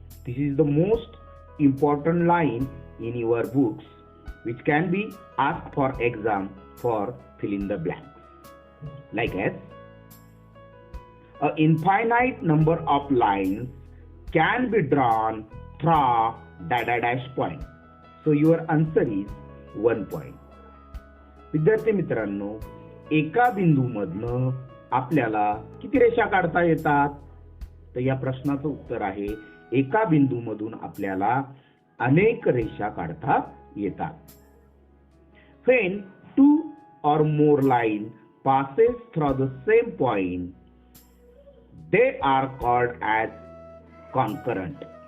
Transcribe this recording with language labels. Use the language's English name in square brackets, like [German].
[English] This is the most important line in your books which can be asked for exam for fill in the blanks. Like as a infinite number of lines can be drawn through dash point. So your answer is 1 point. [Marathi] विद्यार्थी मित्रांनो, एका बिंदूमधनं आपल्याला किती रेषा काढता येतात? तर या प्रश्नाचं उत्तर आहे एका बिंदूमधून आपल्याला अनेक रेषा काढता येतात. [English] When two or more lines passes through the same point, they are called as concurrent.